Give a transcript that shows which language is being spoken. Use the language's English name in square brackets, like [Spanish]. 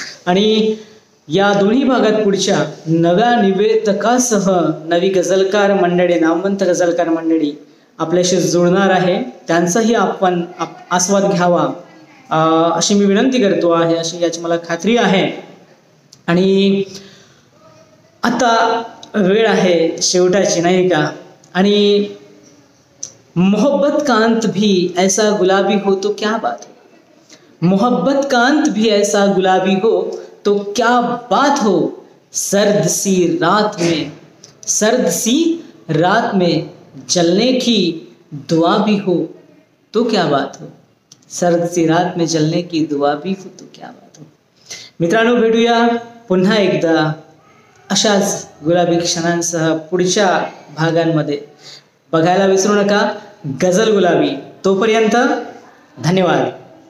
[Marathi] आणि या दोन्ही भागात पुढच्या नव्या निवेदकासह नवी गझलकार मंडळी, नामवंत गझलकार मंडळी आपल्याशी जुळणार आहे. त्यांचाही आपण आस्वाद घ्यावा अशी मी विनंती करतो आहे, अशी याची मला खात्री आहे. आणि आता वेळ आहे शेवटाची, नाही का? [Hindi] आणि मोहब्बत का अंत भी ऐसा गुलाबी हो तो क्या बात हो, मोहब्बत का अंत भी ऐसा गुलाबी हो तो क्या बात हो, सर्द सी रात में, सर्द सी रात में जलने की दुआ भी हो तो क्या बात हो, सर्द सी रात में जलने की दुआ भी हो तो क्या बात हो. [Marathi] मित्रांनो, भेटूया पुन्हा एकदा अशाच गुलाबी क्षणांसह पुढच्या भागांमध्ये. बघायला विसरू नका गझल गुलाबी. तोपर्यंत धन्यवाद.